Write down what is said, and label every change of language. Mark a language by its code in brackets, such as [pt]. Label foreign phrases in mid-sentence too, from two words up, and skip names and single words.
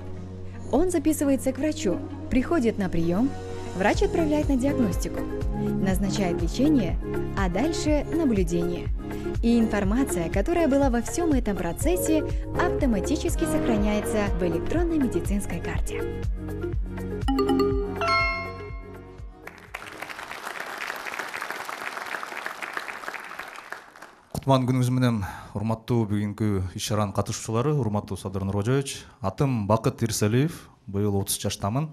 [ru] Он записывается к врачу, приходит на прием, врач отправляет на диагностику, назначает лечение, а дальше наблюдение. И информация, которая была во всем этом процессе, автоматически сохраняется в электронной медицинской карте. [ky] Кутман күнүңүз менен урматтуу бүгүнкү иш-чаранын катышуучулары, урматтуу Садыр Нуркожоевич. Атым Бакыт Ирсалиев, быйыл 30 жаштамын.